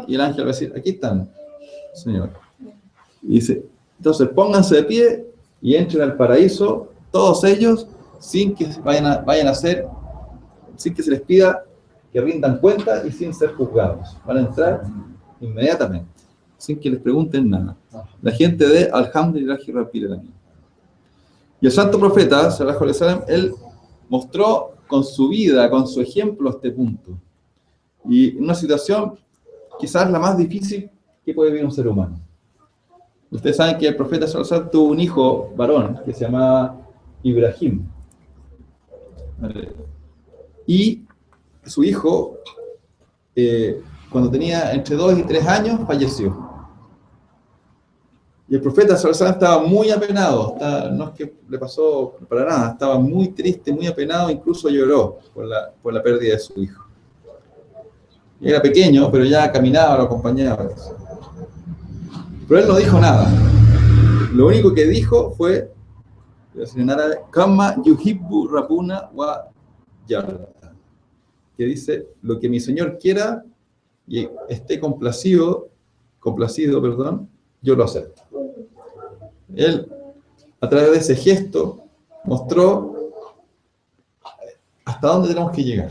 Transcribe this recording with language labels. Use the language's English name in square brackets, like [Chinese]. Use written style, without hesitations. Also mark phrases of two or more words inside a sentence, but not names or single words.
[Spanish] Y el ángel va a decir, aquí están, Señor. Y dice, entonces pónganse de pie y entren al paraíso, todos ellos, sin que sin que se les pida que rindan cuenta y sin ser juzgados. Van a entrar inmediatamente, sin que les pregunten nada. La gente de [Arabic] الحمد لله رب العالمين. [Spanish] Y el santo profeta, [Arabic] صلى الله عليه وسلم, [Spanish] él mostró con su vida, con su ejemplo, este punto. Y una situación quizás la más difícil que puede vivir un ser humano. Ustedes saben que el profeta [Arabic] صلى الله عليه وسلم [Spanish] tuvo un hijo varón que se llamaba Ibrahim. Y su hijo, cuando tenía entre 2 y 3 años, falleció. Y el profeta Sallallahu estaba muy apenado, no es que le pasó para nada, estaba muy triste, muy apenado, incluso lloró por la pérdida de su hijo. Y era pequeño, pero ya caminaba, lo acompañaba. Pero él no dijo nada. Lo único que dijo fue, en árabe, [Arabic] كما يحب ربنا و يرضى, [Spanish] que dice, lo que mi Señor quiera y esté complacido, perdón, yo lo acepto. Él, a través de ese gesto, mostró hasta dónde tenemos que llegar.